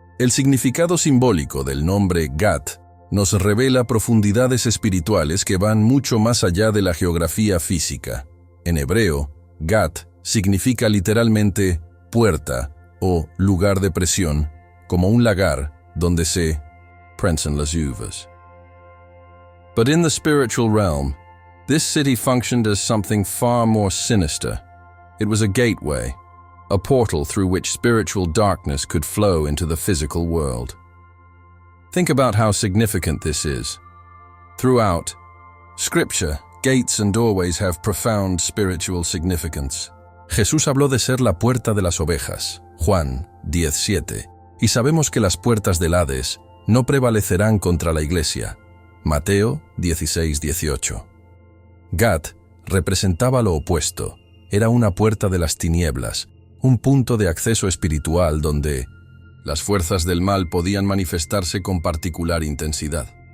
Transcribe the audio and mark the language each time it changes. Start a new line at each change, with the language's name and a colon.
Spanish: El significado simbólico del nombre Gat nos revela profundidades espirituales que van mucho más allá de la geografía física. En hebreo, Gat significa literalmente puerta o lugar de presión, como un lagar donde se prensan las uvas.
English: But in the spiritual realm, this city functioned as something far more sinister. It was a gateway, a portal through which spiritual darkness could flow into the physical world. Think about how significant this is. Throughout Scripture, gates and doorways have profound spiritual significance.
Spanish: Jesús habló de ser la puerta de las ovejas, Juan 10:7, y sabemos que las puertas del Hades no prevalecerán contra la iglesia, Mateo 16:18. Gat representaba lo opuesto, era una puerta de las tinieblas, un punto de acceso espiritual donde las fuerzas del mal podían manifestarse con particular intensidad.